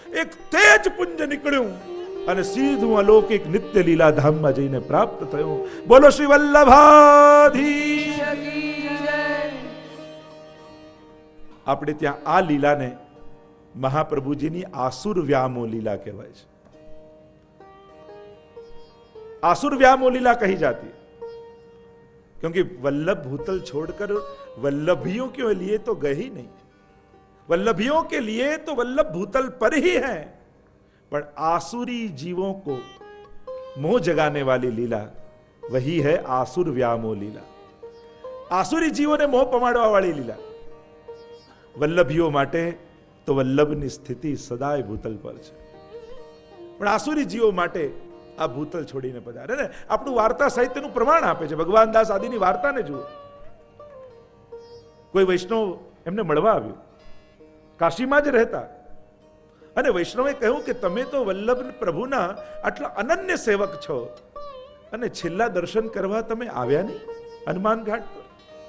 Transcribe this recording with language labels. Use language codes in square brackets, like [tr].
[gu] એક તેજ પુંજ નીકળ્યું અને સીધું અલૌકિક નિત્ય લીલા ધામમાં જઈને પ્રાપ્ત થયું. બોલો શ્રી વલ્લભાધીશ. આપણે ત્યાં આ લીલાને મહાપ્રભુજીની આસુર વ્યામો લીલા કહેવાય છે. [hi] आसुर व्यामो लीला कही जाती है क्योंकि वल्लभ भूतल छोड़कर वल्लभियों के लिए तो गए ही नहीं. वल्लभियों के लिए तो वल्लभ भूतल पर ही है, पर आसुरी जीवों को मोह जगाने वाली लीला वही है आसुर व्यामो लीला. आसुरी जीवों ने मोह पमाड़वा वाली लीला. [gu] वल्लभियों માટે તો વલ્લભની સ્થિતિ સદાય ભૂતલ પર છે, પણ આસુરી જીવો માટે આ ભૂતલ છોડીને પધારે ને. આપણું વાર્તા સાહિત્યનું પ્રમાણ આપે છે. ભગવાન દાસ આદિની વાર્તાને જુઓ. કોઈ વૈષ્ણવ એમને મળવા આવ્યું, કાશીમાં જ રહેતા, અને વૈષ્ણવે કહ્યું કે તમે તો વલ્લભ પ્રભુના આટલા અનન્ય સેવક છો અને છેલ્લા દર્શન કરવા તમે આવ્યા નહીં હનુમાન ઘાટ પર.